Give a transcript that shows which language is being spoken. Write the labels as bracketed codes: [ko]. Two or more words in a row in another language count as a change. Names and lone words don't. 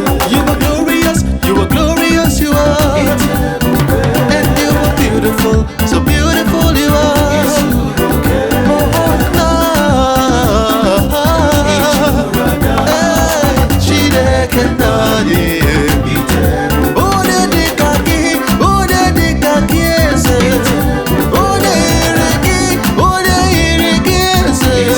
[en] You are glorious, you are glorious, you are. And you are beautiful, so beautiful you are. [ig] Oh, Chineke nna anyị. Onye dị ka gị, onye dị ka gị eze. Onye yiri gị, onye yiri gị eze.